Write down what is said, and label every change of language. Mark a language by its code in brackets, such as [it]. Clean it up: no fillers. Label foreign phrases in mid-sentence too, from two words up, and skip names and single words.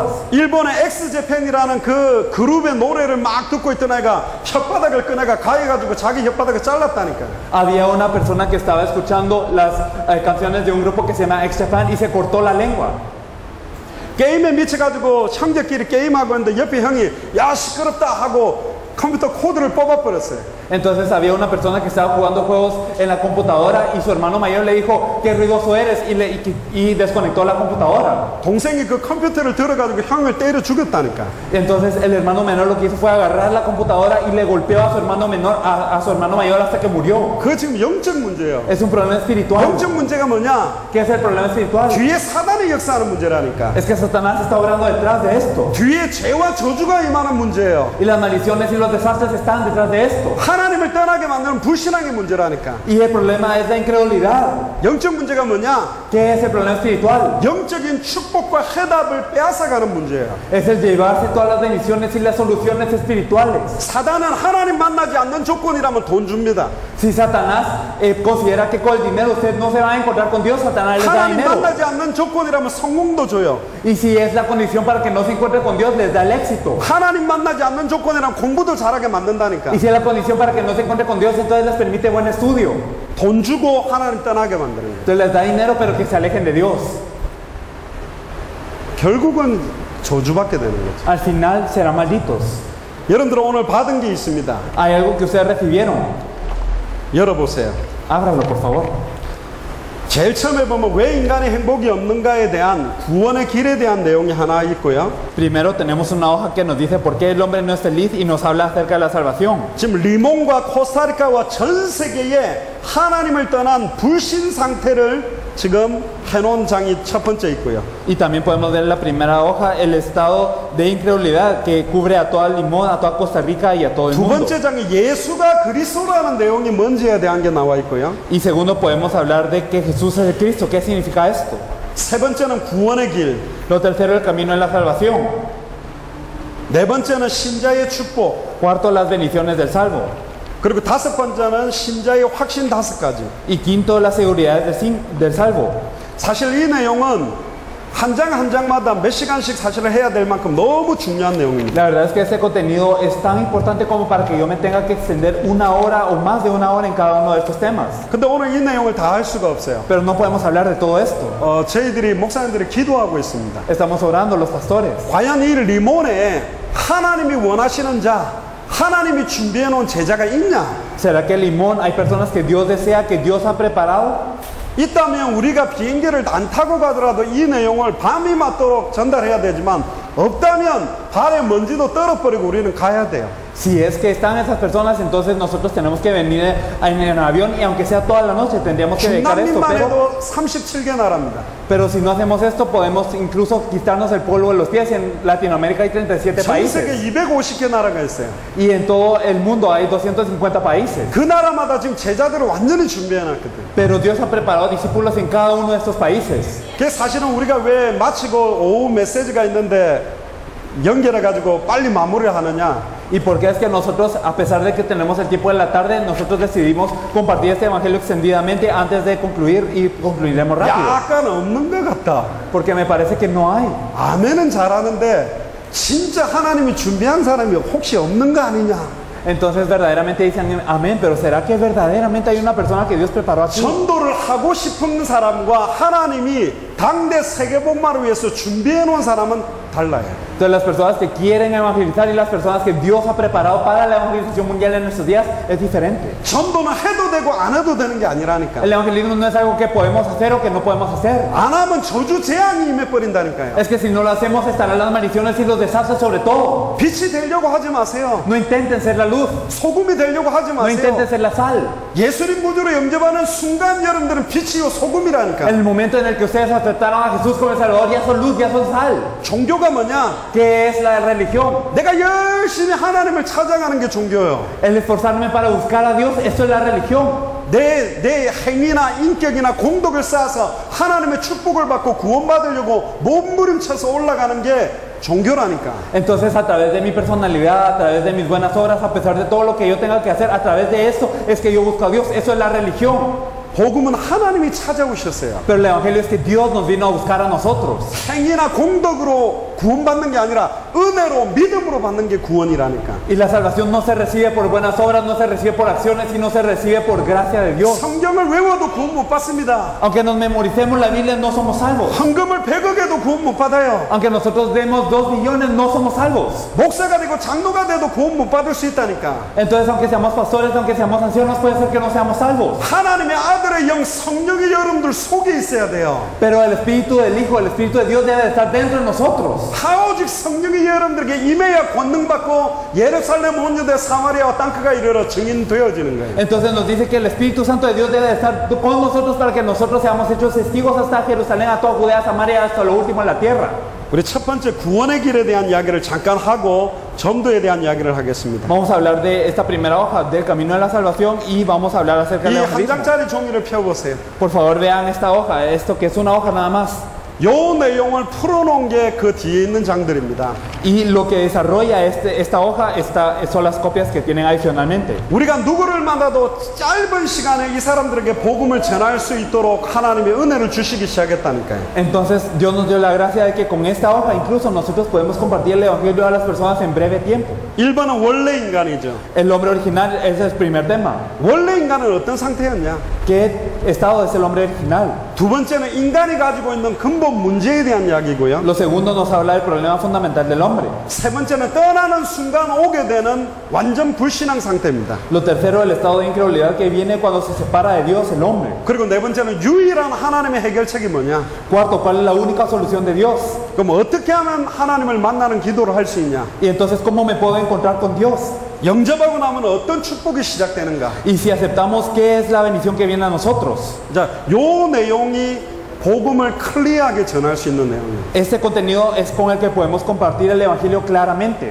[ko] 일본의 엑스제팬이라는 그 그룹의 노래를 막 듣고 있던 애가 혓바닥을 꺼내가 가해가지고 자기 혓바닥을 잘랐다니까. [es] Había una persona que estaba escuchando las canciones de un grupo que se llama X Japan y se cortó la lengua. [ko] 게임에 미쳐가지고 형제끼리 게임하고 있는데 옆에 형이 야 시끄럽다 하고 컴퓨터 코드를 뽑아버렸어요. [es] Entonces había una persona que estaba jugando juegos en la computadora y su hermano mayor le dijo qué ruidoso eres y desconectó la computadora. [ko] 동생이 그 컴퓨터를 들어가지고 형을 때려 죽였다니까. [es] Entonces el hermano menor lo que hizo fue agarrar la computadora y le golpeó a su hermano menor, a su hermano mayor hasta que murió. [ko] 그거 지금 영적 문제예요. [es] Es un problema espiritual. [ko] 영적 문제가 뭐냐? [es] ¿Qué es el problema espiritual? [ko] 뒤에 사단이 역사하는 문제라니까. [es] Es que Satanás está obrando detrás de esto. [ko] 뒤에 죄와 저주가 임하는 문제예요. [es] Y las maldiciones y los desastres están detrás de esto. [ko] 하나님을 떠나게 만드는 불신앙의 문제라니까. [es] Y el problema es la incredulidad. [ko] 영적 문제가 뭐냐? [es] ¿Qué es el problema espiritual? [ko] 영적인 축복과 해답을 빼앗아가는 문제예요. [es] Es el llevarse todas las bendiciones y las soluciones espirituales. [ko] 사단은 하나님 만나지 않는 조건이라면 돈 줍니다. [es] Si Satanás considera que con el dinero usted no se va a encontrar con Dios, Satanás les da [ko] 하나님 [es] dinero. [ko] 만나지 않는 조건이라면 성공도 줘요. [es] Y si es la condición para que no se encuentre con Dios, les da el éxito. [ko] 하나님 만나지 않는 조건이라면 공부도 잘하게 만든다니까. [es] Y si es la condición para que no se encuentre con Dios, entonces les permite buen estudio. [ko] 돈 주고 하나님 떠나게 만드는 거예요. [es] Entonces les da dinero, pero que se alejen de Dios. [ko] 결국은 저주받게 되는 거죠. [es] Al final serán malditos. [ko] 여러분들 오늘 받은 게 있습니다. [es] Hay algo que ustedes recibieron. [ko] 열어보세요. [es] Ábralo, por favor. [ko] 제일 처음에 보면 왜 인간이 행복이 없는가에 대한 구원의 길에 대한 내용이 하나 있고요. [es] Primero tenemos una hoja que nos dice por qué el hombre no es feliz y nos habla acerca de la salvación. [ko] 지금 리몬과 코스타리카와 전 세계에 하나님을 떠난 불신 상태를 지금 해놓은 장이 첫 번째 있고요. [es] Y también podemos ver en la primera hoja el estado de incredulidad que cubre a toda Limón, a toda Costa Rica y a todo el [ko] 두 [es] mundo. [ko] 번째 장이 예수가 그리스도라는 내용이 뭔지에 대한 게 나와 있고요. [es] Y segundo podemos hablar de que Jesús es el Cristo. ¿Qué significa esto? [ko] 세 번째는 구원의 길. [es] Lo tercero, el camino de la salvación. [ko] 네 번째는 신자의 축복. [es] Cuarto, las bendiciones del salvo. [ko] 그리고 다섯 번째는 신자의 확신 다섯 가지. [es] Y quinto, las seguridades del salvo. [ko] 사실 이 내용은 한 장 한 장마다 몇 시간씩 사실을 해야 될 만큼 너무 중요한 내용입니다. [es] La verdad es que este contenido es tan importante como para que yo me tenga que extender una hora o más de una hora en cada uno de estos temas. [ko] 근데 오늘 이 내용을 다 할 수가 없어요. [es] Pero no podemos hablar de todo esto. [ko] 저희들이 목사님들이 기도하고 있습니다. [es] Estamos orando los pastores. [ko] 과연 이 리몬에 하나님이 원하시는 자, 하나님이 준비해 놓은 제자가 있냐? [es] ¿Será que en Limón hay personas que Dios desea, que Dios ha preparado? [ko] 있다면 우리가 비행기를 안 타고 가더라도 이 내용을 밤이 맞도록 전달해야 되지만 없다면 발에 먼지도 떨어버리고 우리는 가야 돼요. [es] Si es que están esas personas, entonces nosotros tenemos que venir en el avión y aunque sea toda la noche tendríamos que dedicar esto. [ko] 중남미만 해도 37개 나라입니다. [es] Pero si no hacemos esto, podemos incluso quitarnos el polvo de los pies. En Latinoamérica hay 37 [ko] 전 세계 [es] países. [ko] 250개 나라가 있어요. [es] Y en todo el mundo hay 250 países. [ko] 그 나라마다 지금 제자들을 완전히 준비해 놨거든. [es] Pero Dios ha preparado discípulos en cada uno de estos países. [ko] 그게 사실은 우리가 왜 마치고 오후 메시지가 있는데 연결해 가지고 빨리 마무리를 하느냐? [es] ¿Y por qué es que nosotros, a pesar de que tenemos el tiempo de la tarde, nosotros decidimos compartir este evangelio extendidamente antes de concluir y concluiremos rápido? [ko] 약간 없는 것 같다. [es] Porque me parece que no hay. [ko] 아멘은 잘하는데 진짜 하나님이 준비한 사람이 혹시 없는 거 아니냐? [es] Entonces verdaderamente dicen amén, pero ¿será que verdaderamente hay una persona que Dios preparó aquí? [ko] 전도를 하고 싶은 사람과 하나님이 당대 세계복음화를 위해서 준비해 놓은 사람은 달라요. [es] Entonces las personas que quieren evangelizar y las personas que Dios ha preparado para la evangelización mundial en nuestros días es diferente. [ko] 전도는 해도 되고 안 해도 되는 게 아니라니까. [es] El evangelismo no es algo que podemos hacer o que no podemos hacer. [ko] 안 하면 저주 재앙이 임해버린다니까요. [es] Es que si no lo hacemos estarán las maldiciones y los desastres sobre todo. [ko] 빛이 되려고 하지 마세요. [es] No intenten ser la luz, [ko] 소금이 되려고 하지 [es] no [ko] 마세요. [es] intenten ser la sal. [ko] 예수님 구주로 영접하는 순간 여러분들은 빛이요 소금이라니까. [es] En el momento en el que ustedes aceptaron a Jesús como el Salvador, ya son luz, ya son sal. [ko] 종교가 뭐냐? [es] ¿Qué es la religión? [ko] 내가 열심히 하나님을 찾아가는 게 종교예요. [es] El esforzarme para buscar a Dios, esto es la religión. [ko] 내 행위나 인격이나 공덕을 쌓아서 하나님의 축복을 받고 구원받으려고 몸부림쳐서 올라가는 게 종교라니까. [es] Entonces a través de mi personalidad, a través de mis buenas obras, a pesar de todo lo que yo tenga que hacer, a través de esto es que yo busco a Dios. Eso es la religión. [ko] 복음은 하나님이 찾아오셨어요. [es] Pero el evangelio es que Dios nos vino a buscar a nosotros. [ko] 행위나 공덕으로 구원받는 게 아니라 은혜로 믿음으로 받는 게 구원이라니까. [es] Y la salvación no se recibe por buenas obras, no se recibe por acciones, sino se recibe por gracia de Dios. [ko] 성경을 외워도 구원 못 받습니다. [es] Aunque nos memoricemos la Biblia, no somos salvos. [ko] 헌금을 100억에도 구원 못 받아요. [es] Aunque nosotros demos 2 millones, no somos salvos. [ko] 목사가 되고 장로가 돼도 구원 못 받을 수 있다니까. [es] Entonces, aunque seamos pastores, aunque seamos ancianos, puede ser que no seamos salvos. [ko] 하나님의 아들의 영 성령이 여러분들 속에 있어야 돼요. [es] Pero el Espíritu del Hijo, el Espíritu de Dios debe de estar dentro de nosotros. [ko] 오직 성령이 여러분들에게 임해야 권능받고 예루살렘 온유대 사마리아와 땅끝가 이르러 증인 되어지는 거예요. [es] Entonces nos dice que el Espíritu Santo de Dios debe de estar con nosotros para que nosotros seamos hechos testigos hasta Jerusalén, a toda Judea, Samaria, hasta lo último en la tierra. [ko] 우리 첫 번째 구원의 길에 대한 이야기를 잠깐 하고 전도에 대한 이야기를 하겠습니다. [es] Vamos a hablar de esta primera hoja del camino de la salvación y vamos a hablar acerca del [ko] 이 한 [es] evangelismo. [ko] 장짜리 종이를 펴보세요. [es] Por favor vean esta hoja, esto que es una hoja nada más. [ko] 요 내용을 풀어놓은 게 그 뒤에 있는 장들입니다. [es] Y lo que desarrolla esta hoja son las copias que tienen adicionalmente. [ko] 우리가 누구를 만나도 짧은 시간에 이 사람들에게 복음을 전할 수 있도록 하나님의 은혜를 주시기 시작했다니까요. [es] Entonces Dios nos dio la gracia de que con esta hoja incluso nosotros podemos compartir el evangelio a las personas en breve tiempo. [ko] 1번은 원래 인간이죠. [es] El hombre original es el primer tema. [ko] 원래 인간은 어떤 상태였냐? [es] ¿Qué estado es el hombre original? [ko] 두 번째는 인간이 가지고 있는 근본 문제에 대한 이야기고요. [es] Lo segundo nos habla del problema fundamental del hombre. [ko] 세 번째는 떠나는 순간 오게 되는 완전 불신앙 상태입니다. [es] Lo tercero, el estado de incredulidad que viene cuando se separa de Dios el hombre. [ko] 그리고 네 번째는 유일한 하나님의 해결책이 뭐냐? [es] Cuarto, ¿cuál es la única solución de Dios? [ko] 그럼 어떻게 하면 하나님을 만나는 기도를 할 수 있냐? [es] Y entonces, ¿cómo me puedo encontrar con Dios? [ko] 영접하고 나면 어떤 축복이 시작되는가? [es] Y si aceptamos, ¿qué es la bendición que viene a nosotros? [ko] 자, 요 내용이 복음을 클리어하게 전할 수 있는 내용이에요. [es] Este contenido es con el que podemos compartir el evangelio claramente.